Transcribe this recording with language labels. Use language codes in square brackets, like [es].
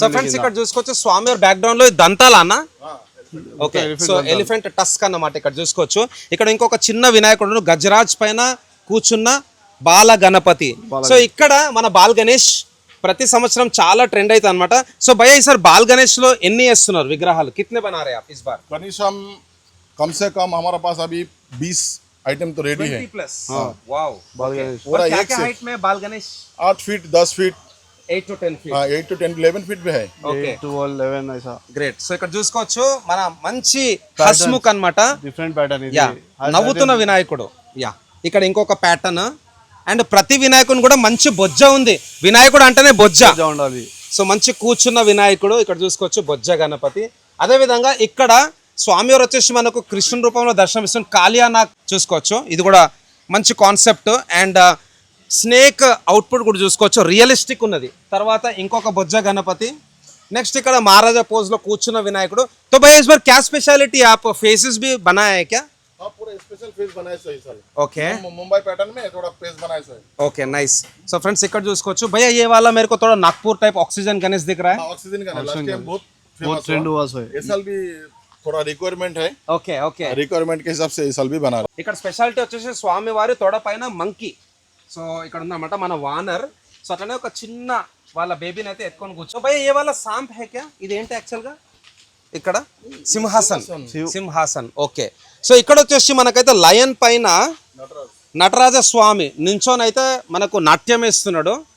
[te] So friends ఇక్కడ చూసుకోవచ్చు స్వామి background లో దంతాల అన్న. ఓకే సో ఎలిఫెంట్ టస్క్ అన్నమాట ఇక్కడ చూసుకోవచ్చు. ఇక్కడ ఇంకొక చిన్న వినాయకుడు గజరాజ్ పైన కూర్చున్న బాల గణపతి. సో ఇక్కడ మన బాల్ గణేష్ ప్రతి సంవత్సరం చాలా ట్రెండ్ అవుతుంది అనమాట. సో భయ్య ఈసారి బాల్ గణేష్ లో ఎన్ని వేస్తున్నారు విగ్రహాలు? [hi] కితనే బనా రే ఆప్ ఇస్ బార్? कनीशम कम से कम हमारा पास अभी 20 आइटम तो रेडी है. 20 प्लस. वाओ. బాల్ గణేష్ पूरा क्या एक क्या से हाइट में बाल Ganesh? 8 feet 10 feet [en] 8 to 10 feet. [hi] 8 to 10 11 feet पे है. [te] ఓకే [hi] 12, 11 ऐसा [te] గ్రేట్. సో ఇక్కడ చూసుకోవచ్చు మన మంచి హస్ముఖ్ అన్నమాట. డిఫరెంట్ ప్యాటర్న్ ఇది. యా నవ్వుతున్న వినాయకుడు. యా ఇక్కడ ఇంకొక ప్యాటర్న్ అండ్ ప్రతి వినాయకుని కూడా మంచి బొజ్జ ఉంది. వినాయకుడు అంటేనే బొజ్జ. మంచిగా ఉండాలి. సో మంచి కూర్చున్న వినాయకుడు ఇక్కడ చూసుకోవచ్చు బొజ్జ గణపతి. అదే విధంగా ఇక్కడ స్వామివారు వచ్చేసి మనకు కృష్ణుని రూపంలో దర్శనమిస్తుంది. కాళియానాగ్ చూసుకోవచ్చు, ఇది కూడా మంచి కాన్సెప్ట్. అండ్ స్నేక్ అవుట్పుట్ కూడా చూసుకోవచ్చు, రియలిస్టిక్ ఉన్నది. తర్వాత ఇంకొక బొజ్జ గణపతి. నెక్స్ట్ ఇక్కడ మహారాజా పోజ్ లో కూర్చున్న వినాయకుడు. [hi] तो भैया इस बार क्या स्पेशलिटी आप फेसेस भी बनाया है क्या? हाँ पूरा स्पेशल फेस बनाए सही सर. ओके मुंबई पैटर्न में थोड़ा फेस बनाए सही. Okay nice. [te] సో ఫ్రెండ్స్ ఇక్కడ చూసుకోవచ్చు [hi] भैया ये वाला मेरे को थोड़ा नागपुर टाइप ऑक्सीजन गणेश दिख रहा है. ऑक्सीजन का लास्ट टाइम बहुत बहुत फेमस ट्रेंड हुआ. हुआ सो इस साल भी थोड़ा रिक्वायरमेंट है. [te] ఓకే ఓకే [hi] रिक्वायरमेंट के हिसाब से इस साल भी बना रहे. [te] ఇక్కడ స్పెషాలిటీ వచ్చేసి స్వామి వారి తొడ పైన మంకీ. సో ఇక్కడ ఉందన్నమాట మన వానర్. సో అట్లనే ఒక చిన్న వాళ్ళ బేబీని అయితే ఎత్తుకొని కూర్చో. [hi] భయ ఏ వాళ్ళ సాంప్ హే క్యా? [te] ఇది ఏంటి యాక్చువల్ గా? ఇక్కడ సింహాసన్. సింహాసన్ ఓకే. సో ఇక్కడ వచ్చేసి మనకైతే లయన్ పైన నటరాజ స్వామి నించోని అయితే మనకు నాట్యం వేస్తున్నాడు.